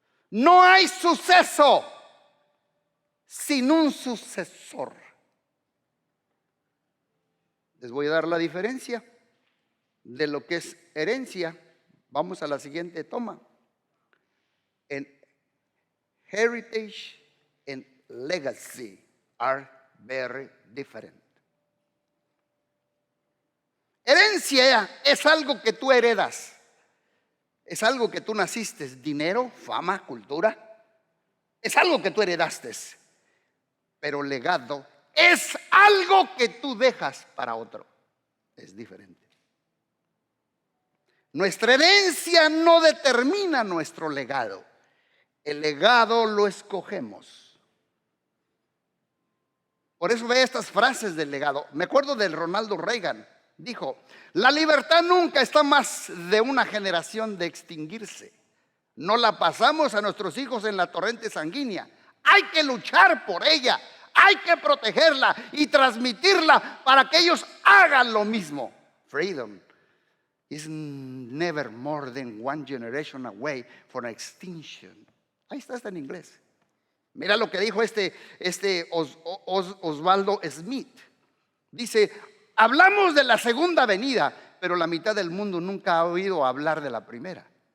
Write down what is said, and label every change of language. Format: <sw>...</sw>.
<es>No hay suceso sin un sucesor. Les voy a dar la diferencia de lo que es herencia. Vamos a la siguiente toma.</es> <en>En heritage and legacy are very different.</en> <es>Herencia es algo que tú heredas. Es algo que tú naciste, dinero, fama, cultura. Es algo que tú heredaste. Pero legado es algo que tú dejas para otro. Es diferente. Nuestra herencia no determina nuestro legado. El legado lo escogemos. Por eso ve estas frases del legado. Me acuerdo de Ronald Reagan. Dijo: la libertad nunca está más de una generación de extinguirse. No la pasamos a nuestros hijos en la torrente sanguínea. Hay que luchar por ella. Hay que protegerla y transmitirla para que ellos hagan lo mismo.</es> <en>Freedom is never more than one generation away from extinction.</en> <es>Ahí está en inglés. Mira lo que dijo Osvaldo Smith. Dice: hablamos de la segunda venida, pero la mitad del mundo nunca ha oído hablar de la primera.</es>